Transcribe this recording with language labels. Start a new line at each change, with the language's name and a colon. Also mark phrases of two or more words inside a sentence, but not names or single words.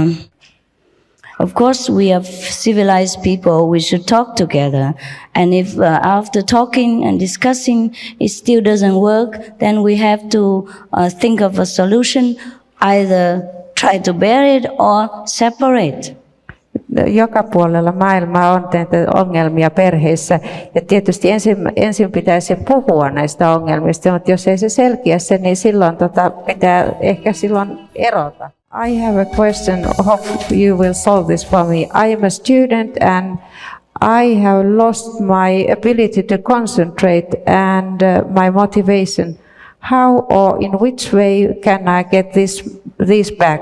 English: Of course, we are civilized people, we should talk together. And if after talking and discussing it still doesn't work, then we have to think of a solution, either try to bear it or separate.
Finnish: Joka puolella maailmaa on ongelmia perheissä ja tietysti ensin pitäisi puhua näistä ongelmista, mutta jos ei se selkiä se, niin silloin pitää ehkä silloin erota.
English: I have a question. Hope you will solve this for me. I am a student and I have lost my ability to concentrate and my motivation. How or in which way can I get this back?